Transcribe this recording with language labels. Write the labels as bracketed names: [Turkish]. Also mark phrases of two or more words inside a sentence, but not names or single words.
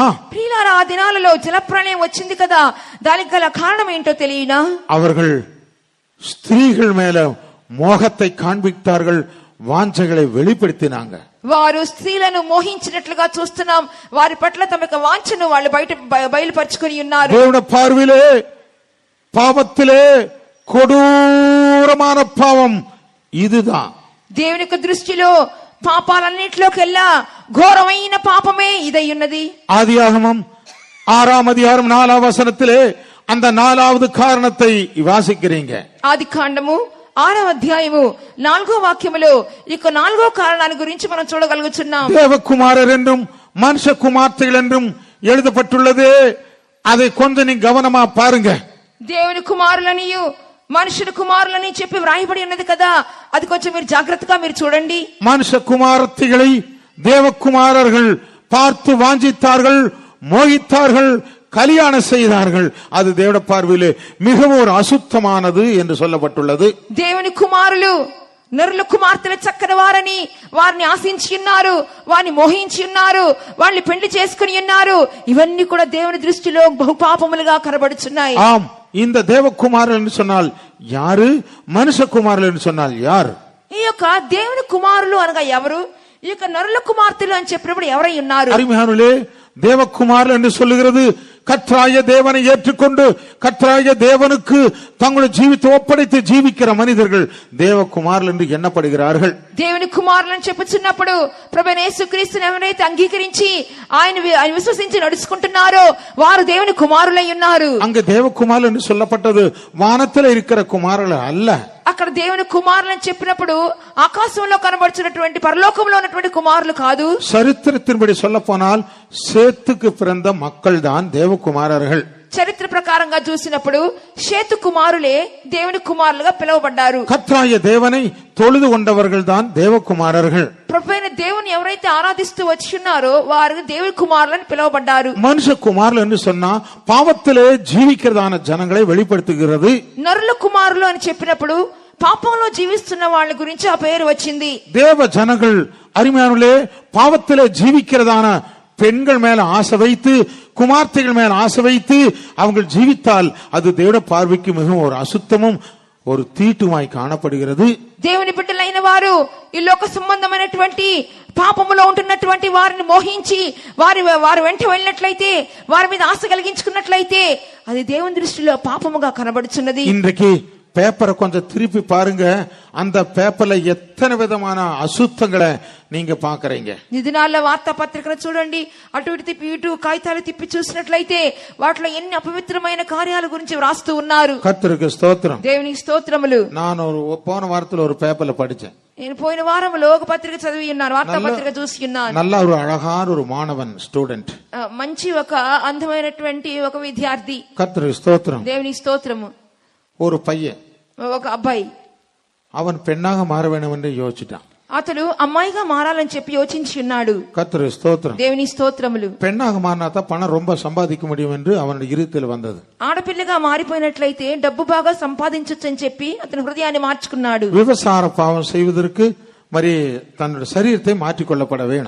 [Telugu] ప్రియులారా, ఆ దినాలలో జలప్రళయం వచ్చింది కదా, దానికి గల కారణం ఏంటో తెలియనా? [Tamil] அவர்கள் ஸ்திரீகள் மேல மோகத்தை காண்பித்தார்கள், వాంఛகளை வெளிப்படுத்தினாங்க. [Telugu] వారు స్త్రీలను మోహించినట్లుగా చూస్తున్నాం. వారి పట్ల తమ యొక్క వాంఛను వాళ్ళు బయలుపరుచుకొని ఉన్నారు. [Tamil] దేవుని பார்வையிலே பாவத்திலே கொடூரமான பாவம் இதுதான். [Telugu] దేవుని యొక్క దృష్టిలో పాపాలన్నిటిలోకెల్లా ఘోరమైన పాపమే ఇదై ఉన్నది. [Tamil] ஆதியாகமம் 6ஆம் அதிகாரம் 4ஆம் வசனத்திலே அந்த 4வது காரணத்தை வாசிக்கிறீங்க. [Telugu] ఆది కాండము 6వ అధ్యాయము 4వ వాక్యములో ఇక 4వ కారణాన్ని గురించి మనం చూడగలుగుతున్నాం. [Tamil] தேவகுமாரர் என்றும் மனுஷ குமார்த்தைகள் என்றும் எழுதப்பட்டுள்ளது. அதை கொஞ்சம் நீ கவனமா பாருங்க. [Telugu] దేవుని కుమారులనియు మనుషుల కుమారులని చెప్పి వ్రాయబడి ఉన్నది కదా, అది కొంచెం మీరు జాగ్రత్తగా మీరు చూడండి. [Tamil] மனுஷ குமாரத்திகளை தேவகுமாரர்கள் பார்த்து வாஞ்சித்தார்கள், மோகித்தார்கள், கல்யாணம் செய்தார்கள். அது தேவ பார்வையிலே மிகவும் ஒரு அசுத்தமானது என்று சொல்லப்பட்டுள்ளது. [Telugu] దేవుని కుమారులు నరుల కుమార్తెల చక్కని వారని వారిని ఆశించి ఉన్నారు, వారిని మోహించి ఉన్నారు, వాళ్ళని పెళ్లి చేసుకుని ఉన్నారు. ఇవన్నీ కూడా దేవుని దృష్టిలో బహు పాపములుగా కనబడుచున్నాయి. [Tamil] ஆம், இந்த தேவகுமாரர் என்று சொன்னால் யாரு, மனுஷ குமாரர் என்று சொன்னால் யார்? [Telugu] ఈ యొక్క దేవుని కుమారులు అనగా ఎవరు? ఈ యొక్క నరుల కుమార్తెలు అని చెప్పినప్పుడు ఎవరై ఉన్నారు? [Tamil] அருமையானவர்களே, தேவகுமாரர் என்று சொல்லுகிறது கர்த்தராகிய தேவனை ஏற்றுக்கொண்டு கர்த்தராகிய தேவனுக்கு தங்களுடைய ஜீவித்தை ஒப்படைத்து ஜீவிக்கிற மனிதர்கள் தேவகுமாரர் என்று எண்ணப்படுகிறார்கள். [Telugu] దేవుని కుమారులను చెప్పుచున్నప్పుడు ప్రభువైన యేసుక్రీస్తుని ఎవరైతే అంగీకరించి ఆయన విశ్వసించి నడుచుకుంటున్నారో వారు దేవుని కుమారులై ఉన్నారు. [Tamil] அங்க தேவகுமாரர் என்று சொல்லப்பட்டது வானத்தில் இருக்கிற குமாரர்கள் அல்ல. [Telugu] అక్కడ దేవుని కుమారులను చెప్పినప్పుడు ఆకాశంలో కనబడుచున్నటువంటి పరలోకంలో ఉన్నటువంటి కుమారులు కాదు. [Tamil] சரித்திரத்தின்படி சொல்ல போனால் சேத்துக்கு பிறந்த மக்கள் தான் தேவகுமாரர்கள். [Telugu] చరిత్ర ప్రకారంగా చూసినప్పుడు షేతు కుమారులే దేవుని కుమారులుగా పిలువబడ్డారు. [Tamil] கர்த்தராகிய தேவனை தொழுது கொண்டவர்கள் தான் தேவகுமாரர்கள். [Telugu] ప్రభువైన దేవుని ఎవరైతే ఆరాధిస్తూ వచ్చున్నారో వారు దేవుని కుమారులని పిలువబడ్డారు. [Tamil] மனுஷ குமாரர்கள் என்று சொன்னா பாவத்திலே ஜீவிக்கிறதான ஜனங்களை வெளிப்படுத்துகிறது. [Telugu] నరుల కుమారులు అని చెప్పినప్పుడు పాపంలో జీవిస్తున్న వాళ్ళ గురించి ఆ పేరు వచ్చింది. [Tamil] தேவ ஜனங்கள் அருமையானவர்களே பாவத்திலே ஜீவிக்கிறதான பெண்கள் மேல ஆசை வைத்து குமார்த்தைகள் மேல ஆசை வைத்து அவங்க ஜீவித்தால் அது தேவ பார்வைக்கு மிகவும் ஒரு அசுத்தமும் ஒரு தீட்டுமாய் காணப்படுகிறது. [Telugu] దేవుని బిడ్డలైన వారు ఈ లోక సంబంధమైనటువంటి పాపములో ఉంటున్నటువంటి వారిని మోహించి వారి వెంట వెళ్ళినట్లయితే వారి మీద ఆశ కలిగించుకున్నట్లయితే అది దేవుని దృష్టిలో పాపముగా కనబడుచున్నది. [Tamil] இன்றைக்கு பேப்பரை கொஞ்சம் திருப்பி பாருங்க, அந்த பேப்பர்ல எத்தனை விதமான அசுத்தங்களை நீங்க பாக்குறீங்க. [Telugu] ఈ దినాల్లో వార్తాపత్రికను చూడండి, అటు ఇటు తిప్పి ఇటు కాగితాలు తిప్పి చూసినట్లయితే వాటిలో ఎన్ని అపవిత్రమైన కార్యాల గురించి వ్రాస్తూ ఉన్నారు. [Tamil] கர்த்தருக்கு ஸ்தோத்திரம். [Telugu] దేవునికి స్తోత్రములు. [Tamil] நான் போன வாரத்துல ஒரு பேப்பர்ல படிச்சேன். [Telugu] నేను పోయిన వారంలో ఒక పత్రిక చదివి ఉన్నాను, వార్తాపత్రిక చూసి ఉన్నాను. [Tamil] நல்ல ஒரு அழகான ஒரு மாணவன், ஸ்டூடெண்ட், [Telugu] మంచి ఒక అందమైనటువంటి ఒక విద్యార్థి. [Tamil] கர்த்தருக்கு ஸ்தோத்திரம். [Telugu] దేవునికి స్తోత్రము. [Tamil] ஒரு பையன், [Telugu] ఒక అబ్బాయి, [Tamil] அவன் பெண்ணாக மாற வேண்டும் என்று யோசிச்சிட்டான். [Telugu] అతడు అమ్మాయిగా మారాలని చెప్పి యోచించి ఉన్నాడు. [Tamil] கர்த்தருக்கு ஸ்தோத்திரம். [Telugu] దేవుని స్తోత్రములు. [Tamil] பெண்ணாக மாறினாதான் பணம் ரொம்ப சம்பாதிக்க முடியும் என்று அவனுடைய இருதயத்தில் வந்தது. [Telugu] ఆడపిల్లగా మారిపోయినట్లయితే డబ్బు బాగా సంపాదించొచ్చని చెప్పి అతని హృదయాన్ని మార్చుకున్నాడు. [Tamil] விபசார பாவம் செய்வதற்கு మరి தன்னுடைய சரீரத்தை மாற்றிக்கொள்ளப்பட வேணும்.